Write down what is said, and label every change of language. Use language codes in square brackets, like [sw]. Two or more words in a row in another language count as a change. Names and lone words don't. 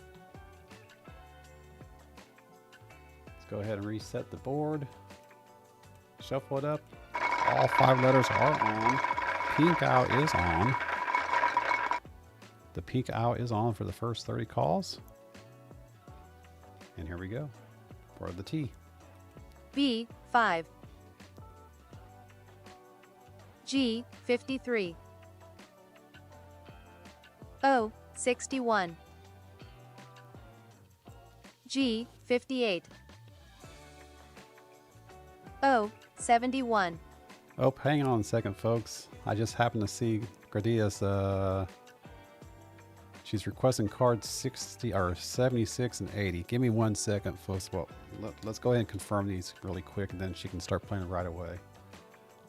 [en] Let's go ahead and reset the board. Shuffle it up. All 5 letters are on. Pink out is on. The pink out is on for the first 30 calls. And here we go. For the T. B 5. G 53. O 61. G 58. O 71. Oh, hang on a second, folks. I just happened to see Gradia's she's requesting cards 60 or 76 and 80. Give me 1 second, folks. Well, let's go ahead and confirm these really quick, and then she can start playing right away.